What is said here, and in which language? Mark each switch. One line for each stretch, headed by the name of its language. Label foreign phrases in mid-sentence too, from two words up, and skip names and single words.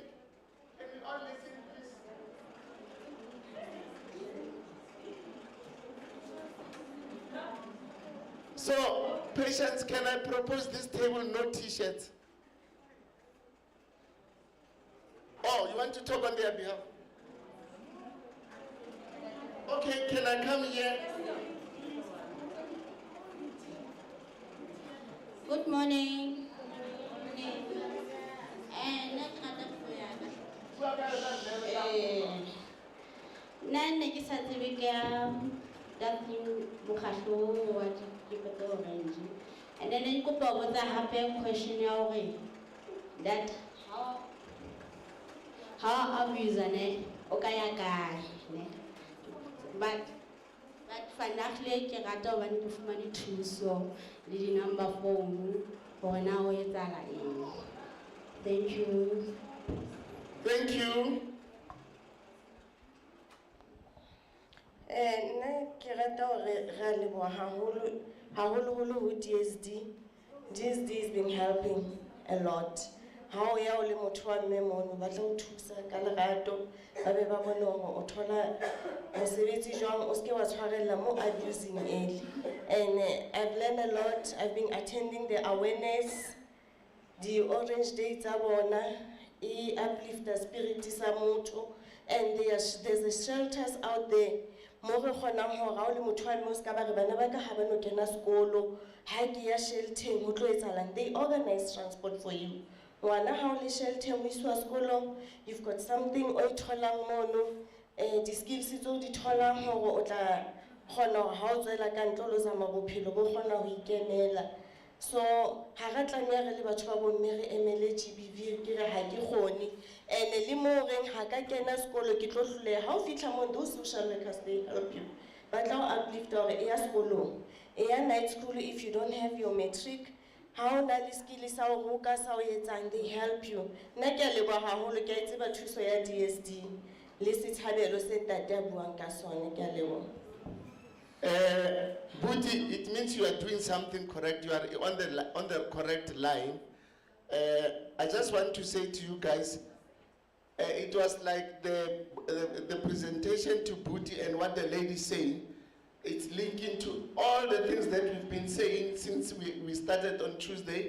English: Can we all listen, please? So, patients, can I propose this table, no t-shirts? Oh, you want to talk on their behalf? Okay, can I come here? Good morning.
Southern Sotho: Nne ke sa tsebe ka mokgatlo wa dikete orange,
English: and then
Southern Sotho: ke kopa go botsa hape question ya hore that how abuser ne o ka ya kae ne, but financially ke rata hobane ke fumane thuso le di-number phone hore na ho etsahala eng.
English: Thank you. Thank you.
Southern Sotho: Nna ke rata hore re leboha haholo ho DSD.
English: DSD has been helping a lot.
Southern Sotho: Ha o ya o le motho wa mme mono ba tla o thusa ka lerato, ba be ba bone hore o thola mosebetsi jwang, o ske wa tshwarella mo
English: abusing early. And I've learned a lot. I've been attending the awareness, the Orange Day
Southern Sotho: tsa bona, e
English: uplift the spirit
Southern Sotho: sa motho,
English: and there's a shelters out there.
Southern Sotho: Mo re kgonang hore ha o le motho wa mme o ska ba re bana ba ka ha ba no kena sekolo, ha ke ya sheltering ho tlo etsahalang.
English: They organize transport for you.
Southern Sotho: Ngwana ha o le sheltering o iswa sekolong,
English: you've got something
Southern Sotho: o itholang mono, di-skills tso di tholang hore o tla kgona hore ha o tswela ka ntle o lo zama bophelo bo kgona ho ikemela. So ha re tlameha re le batho ba bomme re emele GBV ke re ha ke kgone, and le mo reng ha ka kena sekolo ke tlo hloleha. Ha o fihla mo
English: those social workers, they help you.
Southern Sotho: ba tla o uplift hore e ya sekolong, e ya
English: night school if you don't have your matric,
Southern Sotho: ha o na le skill sa o roka sa o etsang,
English: they help you.
Southern Sotho: Nna ke a leboha haholo, ke a tseba thuso ya DSD le sethabelo se ntate a buang ka sone, ke a leboha.
English: Buti, it means you are doing something correct. You are on the correct line. I just want to say to you guys, it was like the presentation to Buti and what the lady saying. It's linking to all the things that we've been saying since we started on Tuesday.